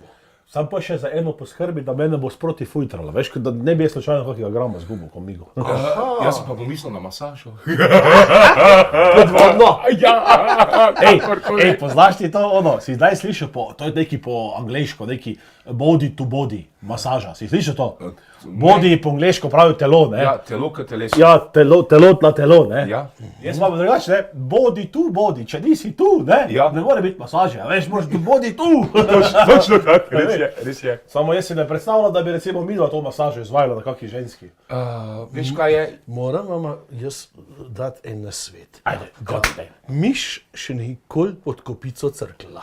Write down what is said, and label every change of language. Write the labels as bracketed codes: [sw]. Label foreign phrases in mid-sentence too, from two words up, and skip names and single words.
[sl] Sam pa še za eno poskrbi, da mene bo sproti fujtrala, veš, da ne bi jaz slučajno kakega grama zgubil komigo. Jaz pa bom mislil na masažo. Podvodno! Ja, Ej, poznaš ti to ono, si zdaj slišal to je neki po angleško, neki [en] body to body [sl] masaža, si slišal to? Body po angleško pravi telo, ne? ja, telo kot teleso. Ja, telo na telo, ne? Ja. Jaz pa drugače, ne? [en] Body to body, [sl] če nisi tu, ne? Ja. Ne more biti masaže, a veš, moraš biti body tu. Točno tako, res je. Samo jaz si ne predstavljam, da bi recimo midva to masažo izvajala na kakšni ženski. Veš kaj je? Moram vam jaz dati en nasvet. Ajde, godi. Miš še nikoli pod kopico crkla.